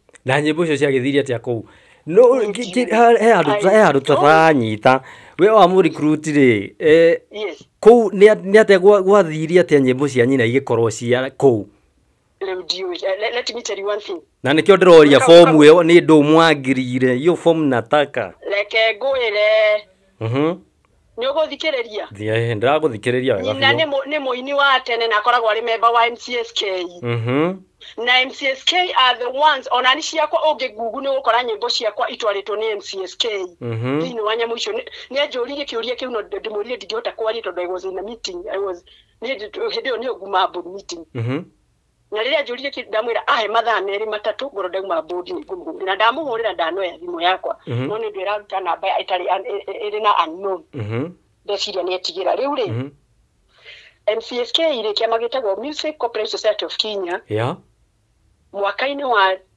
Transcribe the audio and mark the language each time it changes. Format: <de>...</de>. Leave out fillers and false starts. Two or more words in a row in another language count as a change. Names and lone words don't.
<ki>na nyimbo cio cia githiria atia kou no he andu taranyita we wa mu recruit ri kou ni atia gwathiria atia nyimbo cia nyina igikorwo cia kou</ki> <en>let me tell you one thing</en> <ki>na nikio ndiroria form yo ni ndu mwangirire iyo form nataka leke ngwire ni uguthikiriria ndiraguthikiriria wega na ni muini wa tene na akoragwo ari member wa MCSK na MCSK</ki> <en>are the ones</en> <ki>onani ciakwa ungi gugu ni gukora nyimbo ciakwa itwaritwo ni MCSK thini wa nyamu icio ni ajuririe kiuria kiu no ndimurire ndingihota kwaria tondu</ki> <en>I was in a meeting</en> <ki>hindi ni oguma</ki> <en>board meeting</en> <ki>na riria ajuririe ndamwira ahe mathaa meri matatu ngoro ndauma board ni ngumbu na ndamuhurira ndanoya thimu yakwa no ni ndira ruta namba itari iri na unknown ndeciria ni etigira riu ri MCSK ile kiama gitagwo Music Corporate Society of Kenya mwaka-ini wa</ki>